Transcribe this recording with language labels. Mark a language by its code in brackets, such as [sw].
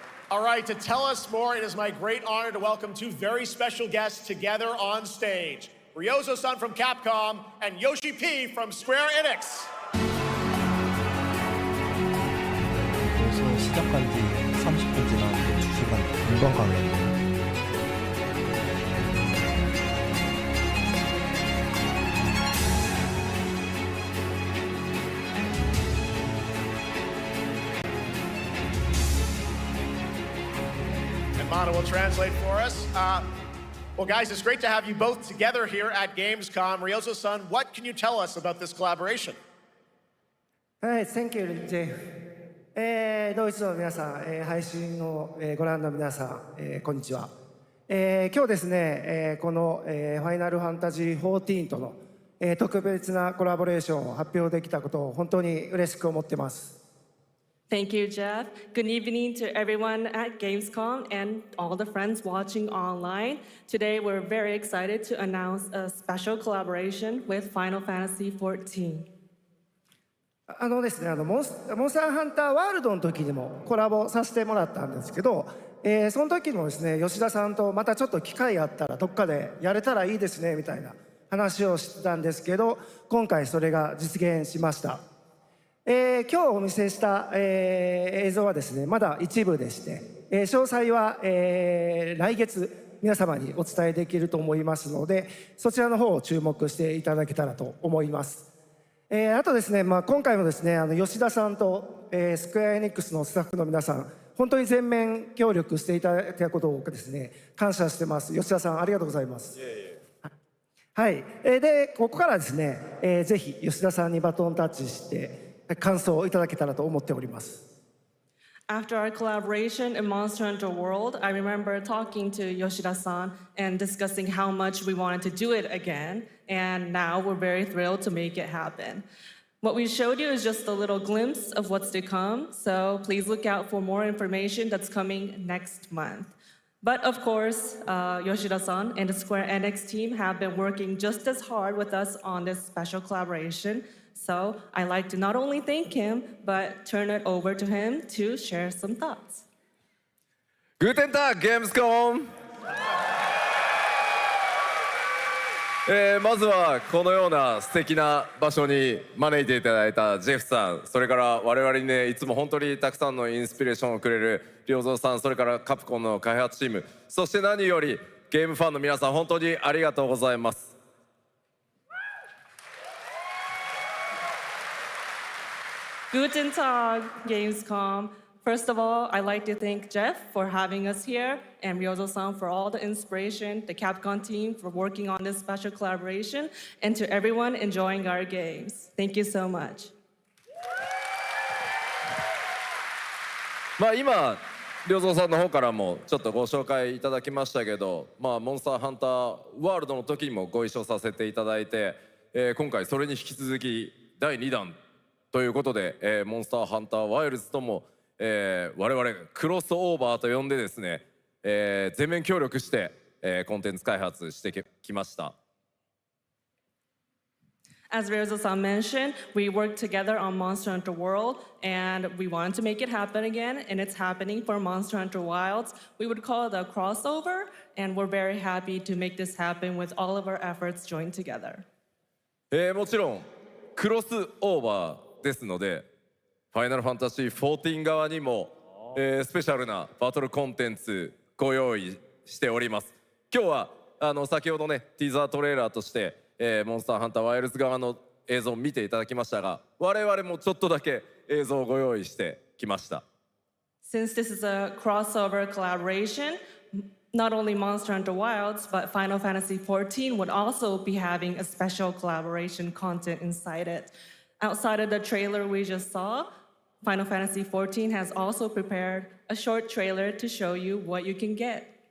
[en] All right, to tell us more, it is my great honor to welcome 2 very special guests together on stage. Ryozo-san from Capcom and Yoshi P from Square Enix. [ko] 벌써 시작한 지 30분 지났는데 2시간 금방 가네. [en] Mana will translate for us. Well, guys, it's great to have you both together here at Gamescom. Ryozo-san, what can you tell us about this collaboration? Hi, thank you, Jay. [ja] ドイツの皆さん、配信をご覧の皆さん、こんにちは。今日ですね、このファイナルファンタジー14との特別なコラボレーションを発表できたことを本当に嬉しく思ってます。 [en] Thank you, Jeff. Good evening to everyone at Gamescom and all the friends watching online. Today, we're very excited to announce a special collaboration with Final Fantasy XIV. [ja] ですね、モンスターハンターワールドの時にもコラボさせてもらったんですけど、その時もですね、吉田さんとまたちょっと機会あったらどっかでやれたらいいですねみたいな話をしてたんですけど、今回それが実現しました。今日お見せした、映像はですね、まだ一部でして、詳細は、来月皆様にお伝えできると思いますので、そちらの方を注目していただけたらと思います。あとですね、今回もですね、吉田さんと、スクエアエニックスのスタッフの皆さん、本当に全面協力していただいたことをですね、感謝してます。吉田さん、ありがとうございます。はい。で、ここからですね、ぜひ吉田さんにバトンタッチして、感想をいただけたらと思っております。 [en] After our collaboration in Monster Hunter World, I remember talking to Yoshida-san and discussing how much we wanted to do it again, and now we're very thrilled to make it happen. What we showed you is just a little glimpse of what's to come, so please look out for more information that's coming next month. But of course, Yoshida-san and the Square Enix team have been working just as hard with us on this special collaboration. So I'd like to not only thank him, but turn it over to him to share some thoughts. [de] Guten Tag, 게임스컴! [ja] まずはこのような素敵な場所に招いていただいたジェフさん、それから我々にねいつも本当にたくさんのインスピレーションをくれる良三さん、それからカプコンの開発チーム、そして何よりゲームファンの皆さん、本当にありがとうございます。 [en] Guten Tag, Gamescom. First of all, I'd like to thank Jeff for having us here and Ryozo-san for all the inspiration, the Capcom team for working on this special collaboration, and to everyone enjoying our games. Thank you so much. [ja] 今良三さんの方からもちょっとご紹介いただきましたけど、モンスターハンターワールドの時にもご一緒させていただいて、今回それに引き続き第2弾ということで、モンスターハンターワイルズとも、我々クロスオーバーと呼んでですね、全面協力して、コンテンツ開発してきました。 [en] As Ryozo-san mentioned, we worked together on Monster Hunter World, and we wanted to make it happen again, and it's happening for Monster Hunter Wilds. We would call it a crossover, and we're very happy to make this happen with all of our efforts joined together. [ja] もちろんクロスオーバーですので、ファイナルファンタジー14側にも、スペシャルなバトルコンテンツご用意しております。今日は先ほどねティーザートレーラーとして、モンスターハンターワイルズ側の映像を見ていただきましたが、我々もちょっとだけ映像をご用意してきました。 [en] Since this is a crossover collaboration, not only Monster Hunter Wilds, but Final Fantasy XIV would also be having a special collaboration content inside it. Outside of the trailer we just saw, Final Fantasy XIV has also prepared a short trailer to show you what you can get.